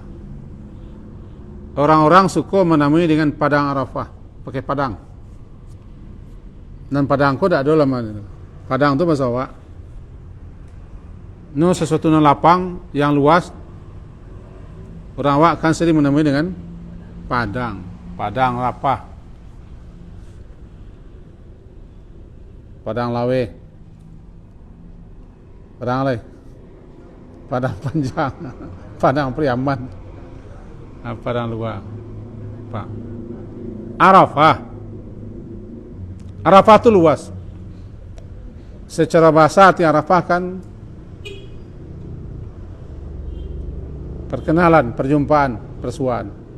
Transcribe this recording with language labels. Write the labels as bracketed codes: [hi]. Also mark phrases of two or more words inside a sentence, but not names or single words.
[id] Orang-orang suka menamai dengan padang Arafah, pakai padang. Dan padang kau tak ada lama ni. Padang tu bahasa awak. No sesuatu yang lapang, yang luas. Orang awak kan sering menamai dengan padang, padang Arafah, padang lawe, padang panjang, padang Priaman, padang luar. Pak. Arafah itu luas. Secara bahasa arti Arafah kan perkenalan, perjumpaan, persuaan.